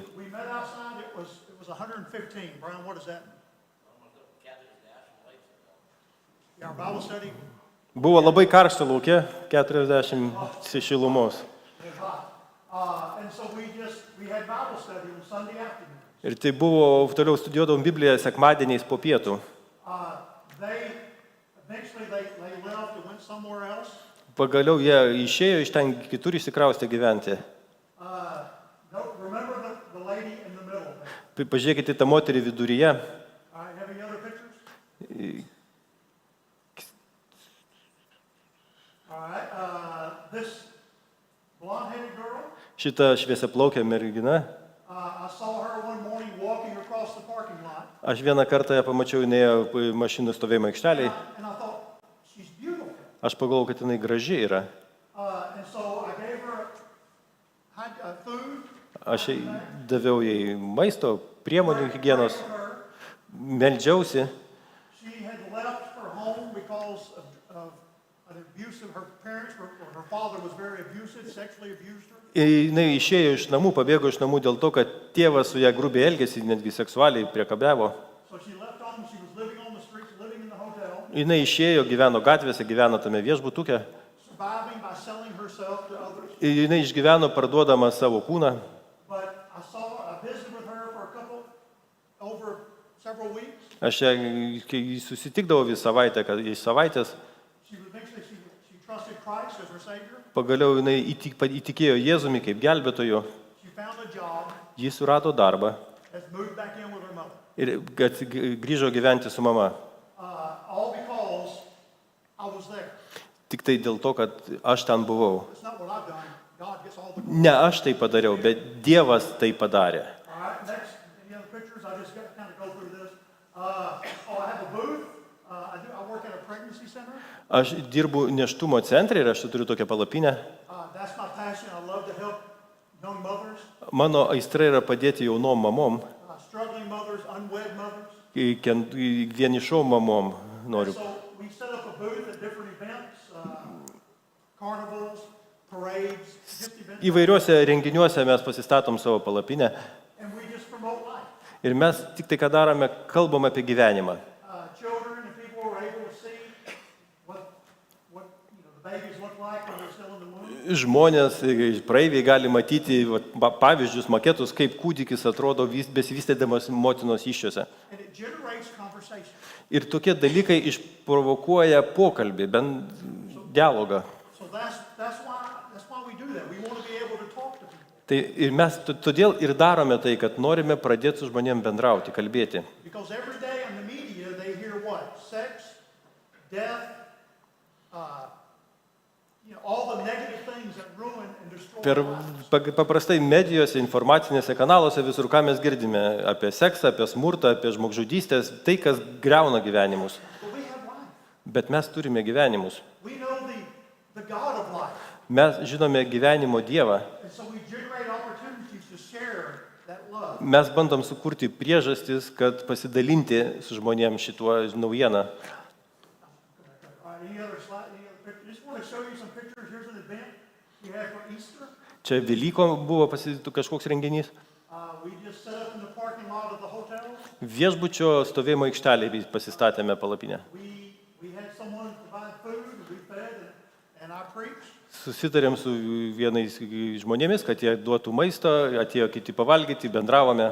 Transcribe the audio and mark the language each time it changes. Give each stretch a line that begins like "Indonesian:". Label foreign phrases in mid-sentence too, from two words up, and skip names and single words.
English: We met outside, it was 115. Brian, what is that? Yeah, our Bible study.
Lithuanian: Buvo labai karšta lauke, 40 šilumos.
English: And so we had Bible study on Sunday afternoon.
Lithuanian: Ir tai buvo, toliau studijuodavom Bibliją sekmadieniais po pietų.
English: Eventually they left and went somewhere else.
Lithuanian: Pagaliau jie išėjo iš ten kitur įsikraustė gyventi.
English: Remember the lady in the middle.
Lithuanian: Pažiūrėkite tą moterį viduryje.
English: All right, have any other pictures? All right, this blonde-headed girl,
Lithuanian: Šita šviesiaplaukė mergina.
English: I saw her one morning walking across the parking lot.
Lithuanian: Aš vieną kartą ją pamačiau, jinai mašinų stovėjimo aikšteliai.
English: And I thought, she's beautiful.
Lithuanian: Aš pagalvojau, kad jinai graži yra.
English: And so I gave her food.
Lithuanian: Aš jai daviau jai maisto, priemonių higienos, meldžiausi.
English: She had left her home because of an abuse of her parents. Her father was very abusive, sexually abused her.
Lithuanian: Jinai išėjo iš namų, pabėgo iš namų dėl to, kad tėvas su ją grubiai elgėsi, netgi seksualiai priekabiavo.
English: So she left home, she was living on the streets, living in the hotel,
Lithuanian: Jinai išėjo, gyveno gatvėse, gyveno tame viešbutuke.
English: surviving by selling herself to others.
Lithuanian: Jinai išgyveno parduodama savo kūną.
English: But I visited with her for over several weeks.
Lithuanian: Aš ją, kai susitikdavau vis savaitę, kad iš savaitės,
English: She trusted Christ as her Savior.
Lithuanian: pagaliau jinai įtikėjo Jėzumi kaip gelbėtoju.
English: She found a job,
Lithuanian: Ji surado darbą
English: has moved back in with her mother.
Lithuanian: ir grįžo gyventi su mama.
English: All because I was there.
Lithuanian: Tik tai dėl to, kad aš ten buvau.
English: It's not what I've done. God gets all the glory.
Lithuanian: Ne aš tai padariau, bet Dievas tai padarė.
English: All right, next, any other pictures? I just got to kind of go through this. I have a booth. I work at a pregnancy center.
Lithuanian: Aš dirbu nėštumo centre ir aš turiu tokią palapinę.
English: That's my passion. I love to help young mothers,
Lithuanian: Mano aistra yra padėti jaunom mamom,
English: struggling mothers, unwed mothers.
Lithuanian: vienišom mamom noriu.
English: So we set up a booth at different events, carnivals, parades, just events.
Lithuanian: Įvairiuose renginiuose mes pasistatom savo palapinę
English: And we just promote life.
Lithuanian: ir mes tik tai, ką darome, kalbam apie gyvenimą.
English: Children and people were able to see what the babies look like when they're still in the womb.
Lithuanian: Žmonės, praeiviai gali matyti pavyzdžius, maketus, kaip kūdikis atrodo besivystydamas motinos įsčiose.
English: And it generates conversation.
Lithuanian: Ir tokie dalykai išprovokuoja pokalbį, bent dialogą.
English: So that's why we do that. We want to be able to talk to people.
Lithuanian: Tai ir mes todėl ir darome tai, kad norime pradėti su žmonėm bendrauti, kalbėti.
English: Because every day in the media they hear what? Sex, death, all the negative things that ruin and destroy lives.
Lithuanian: Paprastai medijose, informacinėse kanaluose visur, ką mes girdime apie seksą, apie smurtą, apie žmogžudystės, tai, kas greuna gyvenimus.
English: But we have life.
Lithuanian: Bet mes turime gyvenimus.
English: We know the God of life.
Lithuanian: Mes žinome gyvenimo Dievą.
English: And so we generate opportunities to share that love.
Lithuanian: Mes bandom sukurti priežastis, kad pasidalinti su žmonėms šituo naujieną.
English: All right, any other slide, any other picture? Just want to show you some pictures. Here's an event we had for Easter.
Lithuanian: Čia Velykom buvo kažkoks renginys.
English: We just set up in the parking lot of the hotel.
Lithuanian: Viešbučio stovėjimo aikštelėje pasistatėme palapinę.
English: We had someone provide food, we fed, and I preached.
Lithuanian: Susitarėm su vienais žmonėmis, kad jie duotų maisto, atėjo kiti pavalgyti, bendravome.